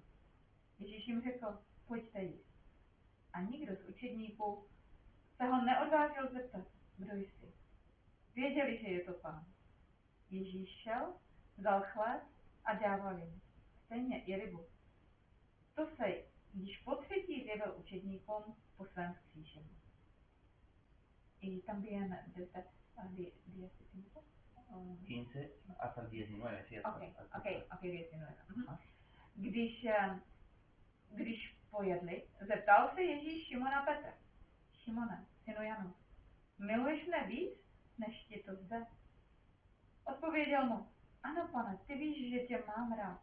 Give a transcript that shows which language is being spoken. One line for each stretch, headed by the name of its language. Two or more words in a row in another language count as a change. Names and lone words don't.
Czech: Ježíš jim řekl, pojďte jíst. A nikdo z učedníků se ho neodvážil zeptat, kdo jsi. Věděli, že je to Pán. Ježíš šel, vzal chléb a dával jim. Stejně i rybu. To se již po třetí zjevil učedníkům po svém vzkříšení.
Spanish: Y también desde 10 15 hasta el 19, sí. Ok, 19.
Czech: Když pojedli, zeptal se Ježíš Šimona Petra. Šimone, synu Janův, miluješ mne víc, než ti to zde? Odpověděl mu, ano, pane, ty víš, že tě mám rád.